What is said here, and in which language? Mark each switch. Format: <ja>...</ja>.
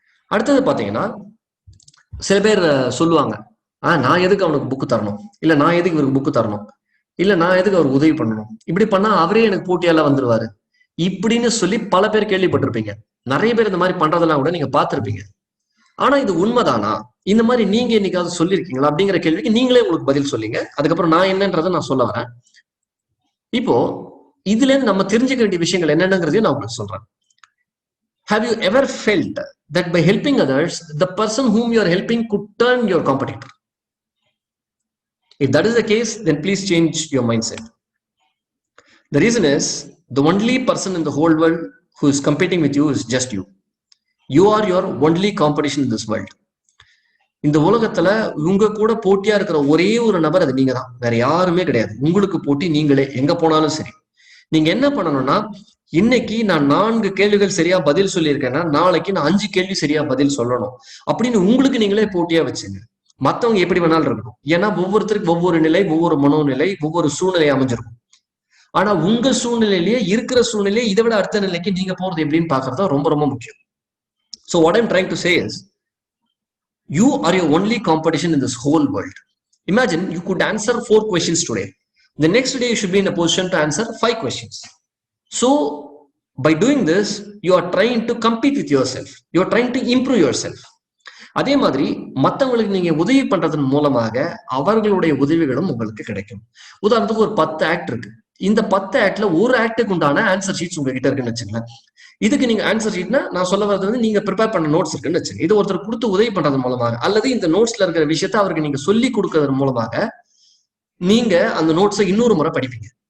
<ta>அடுத்தது பாத்தீங்கன்னா சில பேர் சொல்லுவாங்க, நான் எதுக்கு அவனுக்கு புக்கு தரணும், இல்ல நான் எதுக்கு இவருக்கு புக்கு தரணும், இல்ல நான் எதுக்கு அவருக்கு உதவி பண்ணணும், இப்படி பண்ணா அவரே எனக்கு போட்டியால வந்துருவாரு இப்படின்னு சொல்லி பல பேர் கேள்விப்பட்டிருப்பீங்க. நிறைய பேர் இந்த மாதிரி பண்றதெல்லாம் கூட நீங்க பார்த்திருப்பீங்க. ஆனா இது உண்மைதானா? இந்த மாதிரி நீங்க என்னைக்காவது சொல்லியிருக்கீங்களா அப்படிங்கிற கேள்விக்கு நீங்களே உங்களுக்கு பதில் சொல்லிங்க. அதுக்கப்புறம் நான் என்னன்றதை நான் சொல்ல வரேன். இப்போ இதுல இருந்து நம்ம தெரிஞ்சுக்க வேண்டிய விஷயங்கள் என்னென்னங்கிறதையும் நான் உங்களுக்கு சொல்றேன்.</ta> <en>Have you ever felt that by helping others, the person whom you are helping could turn your competitor? If that is the case, then please change your mindset. The reason is, the only person in the whole world who is competing with you is just you. You are your only competition in this world.</en> <ta>இந்த உலகத்துல உங்க கூட போட்டியா இருக்கிற ஒரே ஒரு நபர் அது நீங்க தான், வேற யாருமே கிடையாது. உங்களுக்கு போட்டி நீங்களே, எங்க போனாலும் சரி. நீங்க என்ன பண்ணணும்னா, இன்னைக்கு நான் 4 கேள்விகள் சரியா பதில் சொல்லியிருக்கேன்னா நாளைக்கு நான் 5 கேள்வி சரியா பதில் சொல்லணும் அப்படின்னு உங்களுக்கு நீங்களே போட்டியா வச்சுங்க. மத்தவங்க எப்படி வேணாலும் இருக்கணும். ஏன்னா ஒவ்வொருத்தருக்கு ஒவ்வொரு நிலை, ஒவ்வொரு மனோநிலை, ஒவ்வொரு சூழ்நிலை அமைஞ்சிருக்கும். ஆனா உங்க சூழ்நிலையிலேயே இருக்கிற சூழ்நிலையே இதை விட அடுத்த நிலைக்கு நீங்க போறது எப்படின்னு பாக்குறது ரொம்ப ரொம்ப முக்கியம்.</ta> <en>So what I'm trying to say is, you are your only competition in this whole world. Imagine you could answer 4 questions today. The next day you should be in a position to answer 5 questions. So by doing this, you are trying to compete with yourself. You are trying to improve yourself.</en> <ta>அதே மாதிரி மற்றவங்களுக்கு நீங்க உதவி பண்றதன் மூலமாக அவர்களுடைய உதவிகளும் உங்களுக்கு கிடைக்கும். உதாரணத்துக்கு ஒரு 10 ஆக்ட் இருக்கு. இந்த 10 ஆக்ட்ல ஒரு ஆக்டுக்கு உண்டான ஆன்சர் ஷீட்ஸ் உங்ககிட்ட இருக்குன்னு வச்சுங்களேன். இதுக்கு நீங்க ஆன்சர் ஷீட்னா நான் சொல்ல வரது வந்து நீங்க ப்ரிப்பேர் பண்ண நோட்ஸ் இருக்குன்னு வச்சுங்க. இது ஒருத்தர் கொடுத்து உதவி பண்றதன் மூலமாக அல்லது இந்த நோட்ஸ்ல இருக்கிற விஷயத்த அவருக்கு நீங்க சொல்லி கொடுக்கறதன் மூலமாக நீங்க அந்த நோட்ஸை இன்னொரு முறை படிப்பீங்க.</ta>